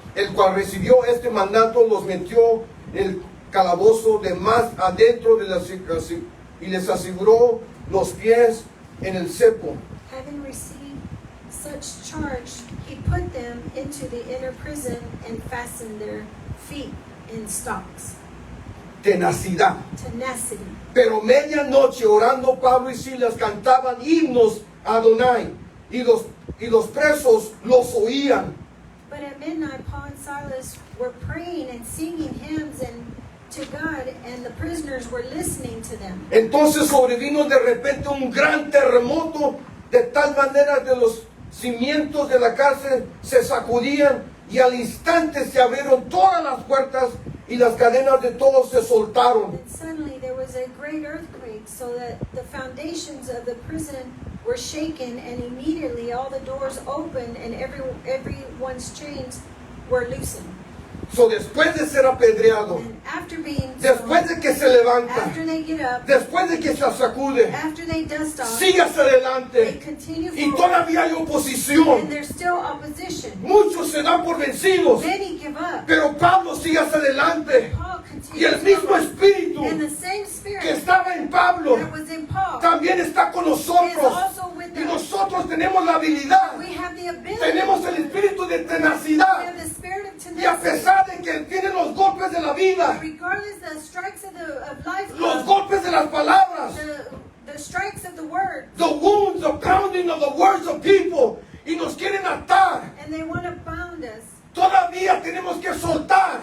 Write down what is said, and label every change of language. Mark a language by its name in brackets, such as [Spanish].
[Spanish] El cual recibió este mandato, los metió en el calabozo de más adentro de y les aseguró los pies en el cepo. [English] Having received such charge, he put them into the inner prison and fastened their feet in stocks. [Spanish] Tenacidad. [English] Tenacity. [Spanish] Pero medianoche orando Pablo y Silas cantaban himnos a Adonai y los presos los oían. [English] But at midnight, Paul and Silas were praying and singing hymns to God, and the prisoners were listening to them. [Spanish] Entonces sobrevino de repente un gran terremoto, de tal manera que los cimientos de la cárcel se sacudían y al instante se abrieron todas las puertas y las cadenas de todos se soltaron. [English] And suddenly there was a great earthquake, so that the foundations of the prison were shaken, and immediately all the doors opened and everyone's chains were loosened. [Spanish] So, después de ser apedreado, [English] And after being [Spanish] después [English] stoned, [Spanish] de que se levanta, [English] after they get up, [Spanish] después de que se sacude, [English] after they dust off, [Spanish] sigue hacia [English] they [Spanish] adelante [English] continue [Spanish] y [English] forward, [Spanish] todavía hay [English] and [Spanish] oposición. [English] there's still opposition. [Spanish] Muchos se dan por vencidos, [English] Many give up. [Spanish] pero Pablo sigue hacia adelante [English] Paul [Spanish] y el [English] continues [Spanish] mismo [English] forward. [Spanish] espíritu [English] And the same [Spanish] que [English] spirit [Spanish] estaba en Pablo [English] that was in Paul [Spanish] también está con [English] is [Spanish] nosotros [English] also with [Spanish] y [English] us. [Spanish] nosotros tenemos la habilidad, [English] We have the ability. [Spanish] tenemos el espíritu de [English] We [Spanish] tenacidad [English] have the spirit of [Spanish] y a [English] tenacity. [Spanish] pesar de que tienen los golpes de la vida, [English] Regardless the strikes of life, [Spanish] los golpes de las palabras, [English] the strikes of the word, the wounds, the pounding of the words of people, [Spanish] y nos quieren atar, [English] and they want to bound us, [Spanish] todavía tenemos que soltar